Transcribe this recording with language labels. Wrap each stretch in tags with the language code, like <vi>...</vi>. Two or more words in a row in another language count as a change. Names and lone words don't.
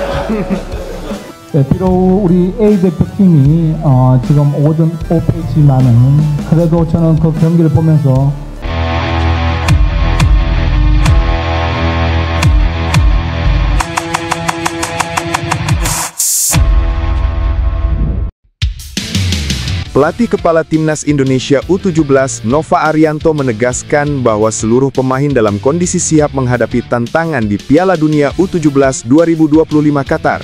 <ko>네, 비록 우리 A 대표팀이 지금 5전 5패지만은 그래도 저는 그 경기를 보면서</ko> <id>Pelatih Kepala Timnas Indonesia U17 Nova Arianto menegaskan bahwa seluruh pemain dalam kondisi siap menghadapi tantangan di Piala Dunia U17 2025 Qatar.</id>